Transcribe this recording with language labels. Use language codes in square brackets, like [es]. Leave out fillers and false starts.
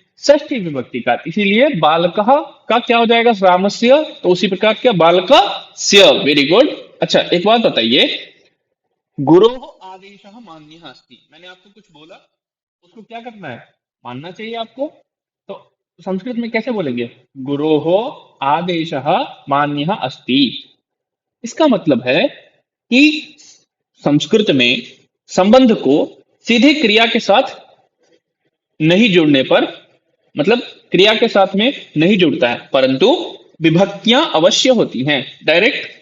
[hi] षष्ठी विभक्ति का, इसीलिए बालकः का क्या हो जाएगा? रामस्य, तो उसी प्रकार क्या? बालकस्य। [en] Very good. [hi] अच्छा एक बात बताइए, [sa] गुरोः आदेशः मान्यः अस्ति, [hi] मैंने आपको कुछ बोला, उसको क्या करना है? मानना चाहिए आपको। तो संस्कृत में कैसे बोलेंगे? [sa] गुरोः आदेशः मान्यः अस्ति। [hi] इसका मतलब है कि संस्कृत में संबंध को सीधे क्रिया के साथ नहीं जोड़ने पर, मतलब क्रिया के साथ में नहीं जुड़ता है, परंतु विभक्तियां अवश्य होती हैं। डायरेक्ट